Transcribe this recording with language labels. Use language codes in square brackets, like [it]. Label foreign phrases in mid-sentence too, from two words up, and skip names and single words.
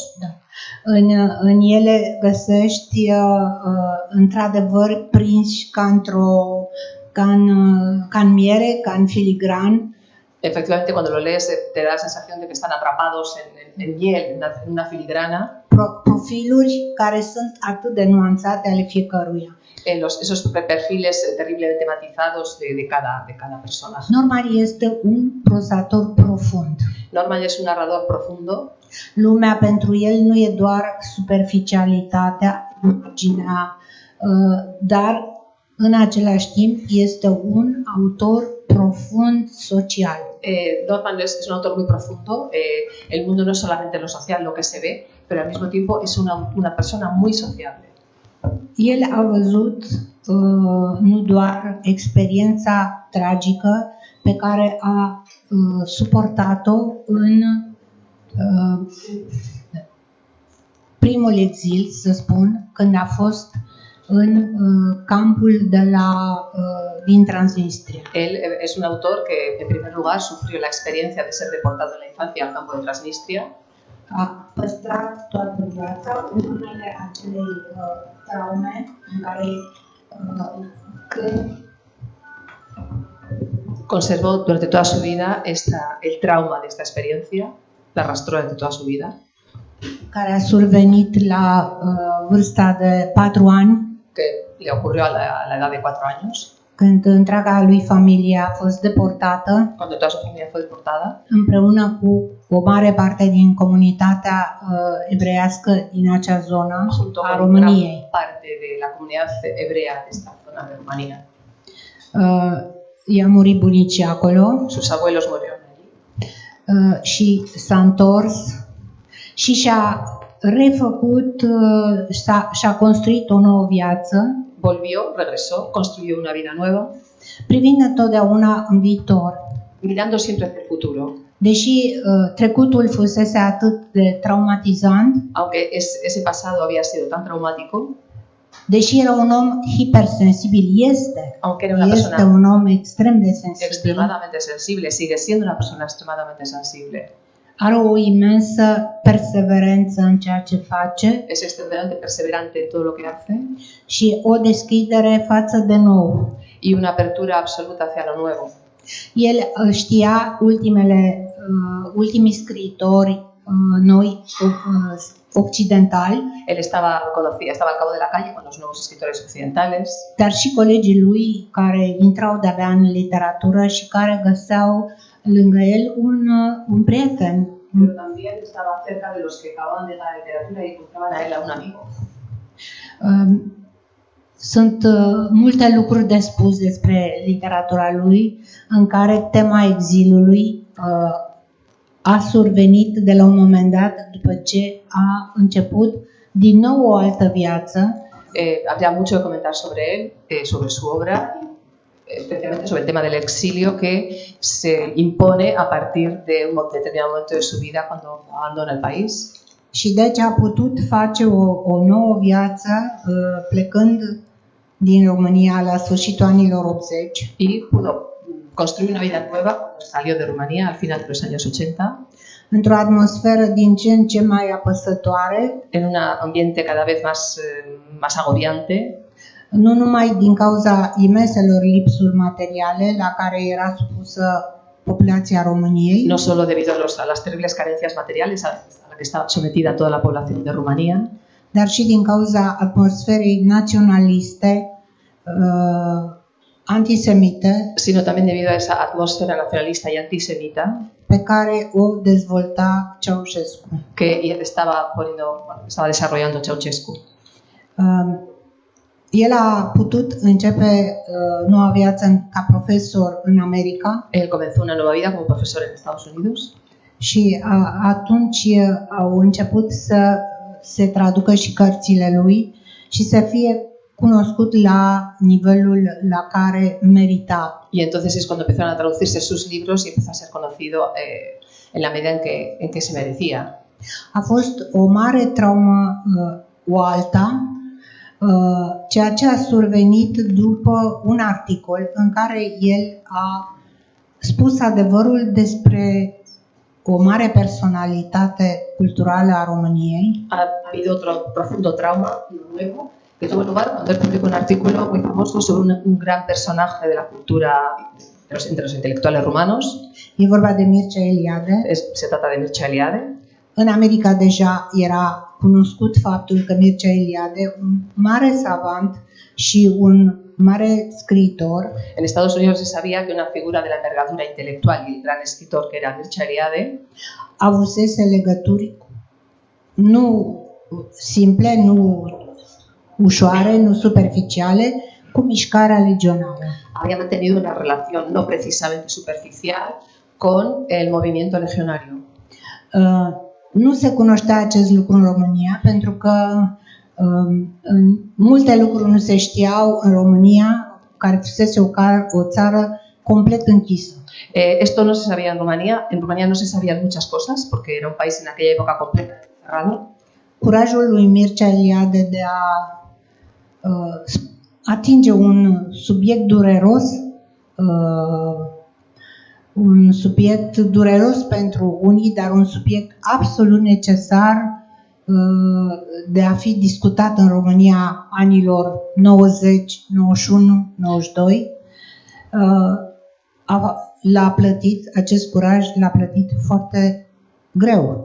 [ro] Da. În ele găsești într-adevăr prinși ca în miere, ca în filigran. [es] Efectivamente, cuando lo lees te da la sensación de que están atrapados en miel, en una filigrana. [ro] Profiluri care sunt atât de nuanțate ale fiecăruia. [es] Esos perfiles terriblemente matizados de cada persona. [ro] Norman este un prozator profund. [es] Norman es un narrador profundo. [ro] Lumea pentru el nu e doar superficialitatea, imaginea, dar în același timp este un autor profund social. [es] Norman es un autor muy profundo. El mundo no es solamente lo social, lo que se ve, pero al mismo tiempo es una persona muy sociable. [ro] El a văzut nu doar experiența tragică pe care a suportat-o în primul exil, să spun, când a fost în campul din Transnistria. [es] Él es un autor que, en primer lugar, sufrió la experiencia de ser deportado en la infancia al campo de Transnistria. [ro] A păstrat toată viața urmele acelei traume în care [es] conservó durante toda su vida el trauma de esta experiencia, la arrastró durante toda su vida. [ro] Care a survenit la vârsta de 4 ani, [es] que le ocurrió a la edad de 4 años. [ro] Când întreaga lui familie a fost deportată, [es] cuando toda su familia fue deportada, [ro] împreună cu o mare parte din comunitatea evreiască din acea zonă [es] junto a con [ro] României. [es] gran parte de la comunidad hebrea de esta zona de Rumanía. [ro] I-a murit bunicii acolo [es] Sus abuelos murieron allí. [ro] și s-a întors și și-a refăcut, și-a construit o nouă viață, [es] Volvió, regresó, construyó una vida nueva, [ro] privind întotdeauna în viitor. [es] mirando siempre hacia el futuro. [ro] Deși trecutul fusese atât de traumatizant, [es] Aunque ese pasado había sido tan traumático, [ro] deși era un om hipersensibil, [es] aunque era una [ro] este [es] persona [ro] un om extrem de sensibil, [es] extremadamente sensible, sigue siendo una persona extremadamente sensible. [ro] are o imensă perseverență în ceea ce face [es] Es extremadamente perseverante en todo lo que hace [ro] și o deschidere față de nou. [es] y una apertura absoluta hacia lo nuevo. [ro] El știa ultimii scriitori noi occidentali, [es] Él estaba al cabo de la calle con los nuevos escritores occidentales, [ro] dar și colegii lui care intrau de-abia în literatură și care găseau lângă el un prieten. [es] pero también estaba cerca de los que acababan de la literatura y encontraban a él a un amigo. [ro] Sunt multe lucruri de spus despre literatura lui, în care tema exilului a survenit de la un moment dat după ce a început din nou o altă viață. [es] Habría mucho que comentar sobre él, sobre su obra, especialmente sobre el tema del exilio que se impone a partir de un determinado momento de su vida cuando abandona el país. [ro] Și deci a putut face o nouă viață plecând din România la sfârșitul anilor 80. [es] Y pudo construir una vida nueva cuando salió de Rumanía al final de los años 80, [ro] Într-o atmosferă din ce în ce mai apăsătoare, [es] en un ambiente cada vez más agobiante, [ro] nu numai din cauza imenselor lipsuri materiale la care era supusă populația României, [es] no solo debido a las terribles carencias materiales a la que estaba sometida toda la población de Rumanía, [ro] dar și din cauza atmosferei naționaliste, antisemite, [es] sino también debido a esa atmósfera nacionalista y antisemita [ro] pe care o dezvolta Ceaușescu. [es] que estaba desarrollando Ceausescu. [ro] El a putut începe noua viață ca profesor în America [es] Él comenzó una nueva vida como profesor en Estados Unidos [ro] și atunci au început să se traducă și cărțile lui și să fie cunoscut la nivelul la care merita. [es] y entonces es cuando empezaron a traducirse sus libros y empezó a ser conocido en la medida en que se merecía. [ro] A fost o mare traumă o alta, ceea ce a survenit după un articol în care el a spus adevărul despre o mare personalitate culturală a României, [es] Ha habido otro profundo trauma nuevo que tuvo lugar cuando él publicó un artículo muy famoso sobre un gran personaje de la cultura entre los intelectuales rumanos. [ro] e vorba de Mircea Eliade. [es] Se trata de Mircea Eliade. [ro] În America deja era cunoscut faptul că Mircea Eliade, un mare savant și un mare scriitor, [es] En Estados Unidos se sabía que una figura de la envergadura intelectual y el gran escritor que era Mircea Eliade [ro] avusese legături nu simple, nu ușoare, nu superficiale, cu mișcarea legionară. [es] había mantenido una relación no precisamente superficial con el movimiento legionario. [ro] Nu se cunoștea acest lucru în România pentru că multe lucruri nu se știau în România, care fusese o țară complet închisă. [es] Esto no se sabía en Rumanía. En Rumanía no se sabían muchas cosas porque era un país en aquella época completamente cerrado. [ro] Curajul lui Mircea Eliade de a atinge un subiect dureros pentru unii, dar un subiect absolut necesar de a fi discutat în România anilor 90, 91, 92, l-a plătit, acest curaj l-a plătit foarte greu.